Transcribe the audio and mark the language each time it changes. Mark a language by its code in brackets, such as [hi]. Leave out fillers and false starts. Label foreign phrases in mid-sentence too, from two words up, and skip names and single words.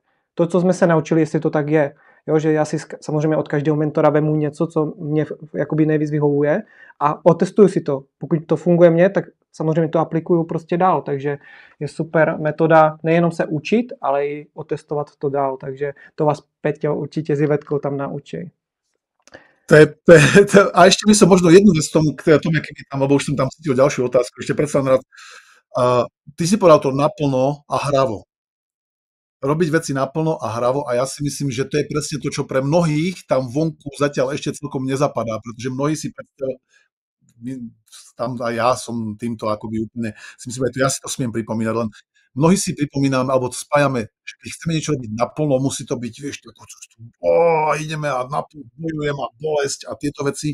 [cs] To, co jsme se naučili, jestli to tak je, jo, že já si samozřejmě od každého mentora vemu něco, co mě jakoby nejvíc vyhovuje a otestuju si to. Pokud to funguje mně, tak samozřejmě to aplikuju prostě dál, takže je super metoda nejenom se učit, ale i otestovat to dál, takže to vás Peťo určitě s Ivetkou tam naučí. [sk] A ešte by som možno jednu vec k tomu, keď tam, lebo už som tam cítil ďalšiu otázku, ešte predsa rád. Ty si povedal to naplno a hravo. Robiť veci naplno a hravo a ja si myslím, že to je presne to, čo pre mnohých tam vonku zatiaľ ešte celkom nezapadá, pretože mnohí si predstavujú, tam aj ja som týmto akoby úplne, si myslím, že ja si to smiem pripomínať, len mnohí si pripomíname, alebo spájame, že keď chceme niečo robiť naplno, musí to byť, vieš, ideme a naplno bojujem a bolesť a tieto veci.